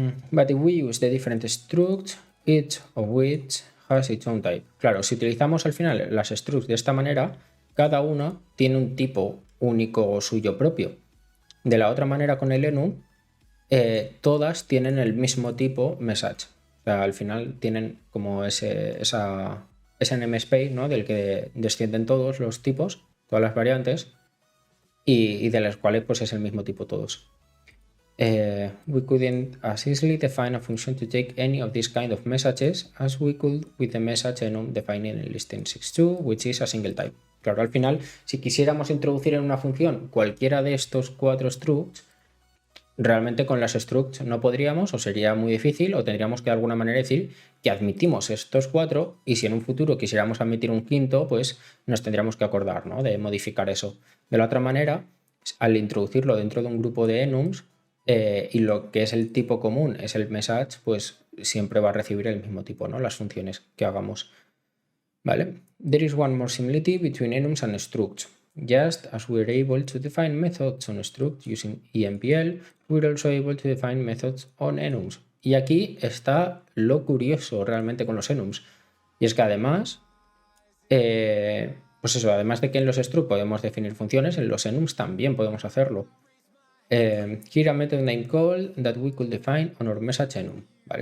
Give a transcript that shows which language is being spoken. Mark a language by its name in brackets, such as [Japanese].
[English] But if we use the different structs, each of which has its own type. [Spanish] Claro, si utilizamos al final las structs de esta manera, cada una tiene un tipo único suyo propio. De la otra manera, con el enum, todas tienen el mismo tipo message. O sea, al final tienen como ese namespace, ¿no?, del que descienden todos los tipos, todas las variantes, y de las cuales pues es el mismo tipo todos. [English] We couldn't as easily define a function to take any of these kind of messages as we could with the message enum defining in listing 6.2, which is a single type. [Spanish] Claro, al final, si quisiéramos introducir en una función cualquiera de estos 4 structs, realmente con las structs no podríamos, o sería muy difícil, o tendríamos que de alguna manera decir que admitimos estos 4 y si en un futuro quisiéramos admitir un quinto, pues nos tendríamos que acordar, ¿no?, de modificar eso. De la otra manera, al introducirlo dentro de un grupo de enums y lo que es el tipo común es el message, pues siempre va a recibir el mismo tipo, ¿no?, las funciones que hagamos. ¿Vale? [English] There is one more similarity between enums and structs. Just as we're able to define methods on structs using EMPL, we're also able to define methods on enums. [Spanish] Y aquí está lo curioso realmente con los enums. Y es que además, pues eso, además de que en los structs podemos definir funciones, en los enums también podemos hacerlo. [English] Here a method name call that we could define on our message enum. [Spanish] ¿Vale?